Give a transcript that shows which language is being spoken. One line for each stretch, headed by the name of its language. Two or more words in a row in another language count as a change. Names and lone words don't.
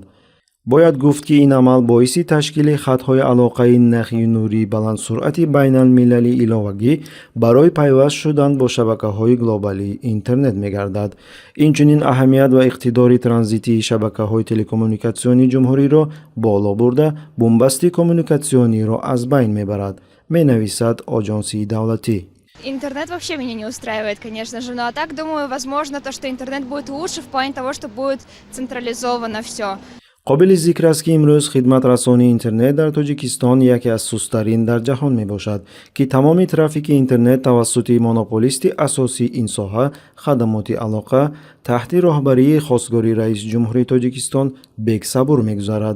Tajik: бояд гуфт ки ин амал боиси ташкили хатҳои алоқаи нахи нурии баландсуръати байналмилалии иловагӣ барои пайваст шудан бо шабакаҳои глобалии интернет мегардад. Инчунин аҳамият ва иқтидори транзитии шабакаҳои телекоммуникатсионии ҷумҳуриро боло бурда бумбасти коммуникатсиониро аз байн мебарад, менависад оҷонсии давлатӣ.
Russian: Интернет вообще меня не устраивает, конечно же, ну а так, думаю, возможно, то, что интернет будет лучше в плане того, что будет централизовано все.
Tajik: қобили зикр аст ки имрӯз хидматрасонии интернет дар Тоҷикистон яке аз сустарин дар ҷаҳон мебошад, ки тамоми трафики интернет тавассути монополисти асосии ин соҳа хадамоти алоқа таҳти роҳбарии хостгори раиси ҷумҳурии Тоҷикистон Бек Сабур мегузарад.